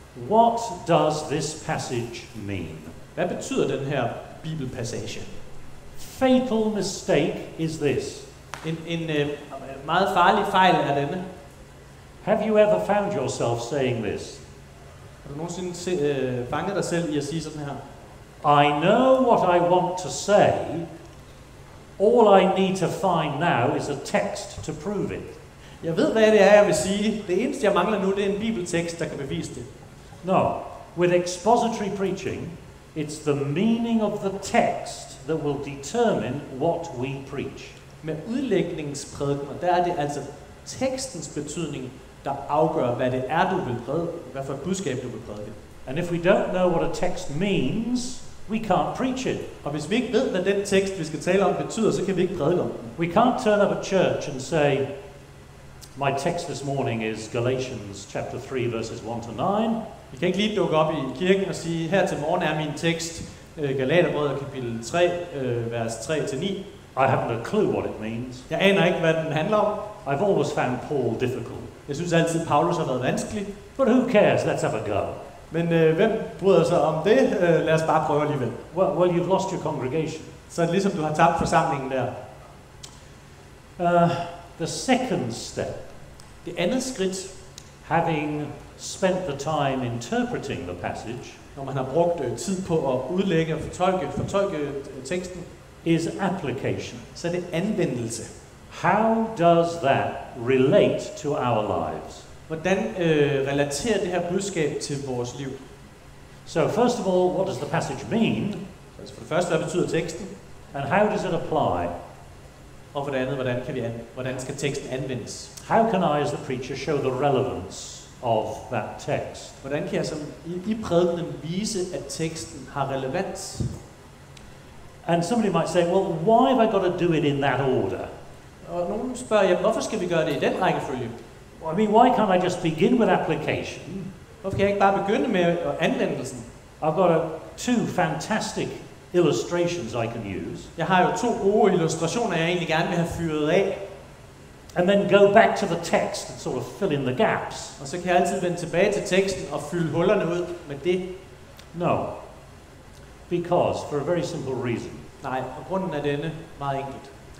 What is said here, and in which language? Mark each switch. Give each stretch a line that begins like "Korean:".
English: What does this passage mean?
Danish: Hvad betyder den her bibelpassage?
English: Fatal mistake is this.
Danish: En meget farlig fejl er denne.
English: Have you ever found yourself saying this?
Danish: Har du nogensinde fanget dig selv i at sige sådan her?
English: I know what I want to say. All I need to find now is a text to prove it.
Danish: Jeg ved, hvad det er, jeg vil sige. Det eneste, jeg mangler nu, det er en bibeltekst, der kan bevise det.
English: No. With expository preaching, it's the meaning of the text that will determine what we preach.
Danish: Med udlægningsprædikener, der er det altså tekstens betydning, der afgør, hvad det er, du vil prædike, hvad for et budskab du vil prædike.
English: And if we don't know what a text means, we can't preach it.
Danish: Og hvis vi ikke ved, hvad den tekst, vi skal tale om, betyder, så kan vi ikke prædike om den.
English: We can't turn up at church and say, my text this morning is Galatians chapter 3 verses 1 to 9.
Danish: Vi kan ikke lige dukke op i kirken og sige, her til morgen er min tekst, Galaterbrevet kapitel 3, vers 3-9.
English: I haven't a clue what it means.
Danish: Jeg aner ikke, hvad den handler om.
English: I've always found Paul difficult.
Danish: Jeg synes altid, Paulus har været vanskelig.
English: But who cares? Let's have a go.
Danish: Men hvem bryder sig om det? Lad os bare prøve alligevel.
English: Well, you've lost your congregation.
Danish: Så er det ligesom, du har tabt forsamlingen der.
English: The second step,
Danish: Det andet skridt,
English: having spent the time interpreting the passage,
Danish: når man har brugt tid på at udlægge og fortolke teksten,
English: is application.
Danish: så er det anvendelse.
English: How does that relate to our lives?
Danish: Hvordan relaterer det her budskab til vores liv?
English: So first of all, what does the passage mean?
Danish: Altså for det første, hvad betyder teksten?
English: And how does it apply?
Danish: Og for det andet, hvordan skal teksten anvendes?
English: How can I as the preacher show the relevance of that text?
Danish: Hvordan kan jeg som i prædikenen vise, at teksten har relevans?
English: And somebody might say, well, why have I got to do it in that order?
Danish: Og nogen spørger, jamen, hvorfor skal vi gøre det i den rækkefølge?
English: I mean, why can't I just begin with application?
Danish: Hvorfor kan jeg ikke bare begynde med anvendelsen?
English: I've got two fantastic illustrations I can use.
Danish: Jeg har jo 2 gode illustrationer, jeg egentlig gerne vil have fyret af.
English: And then go back to the text and sort of fill in the gaps.
Danish: Og så kan jeg altid vende tilbage til teksten og fylde hullerne ud med det.
English: No. Because, for a very simple reason.
Danish: Nej, og grunden er denne meget enkelt.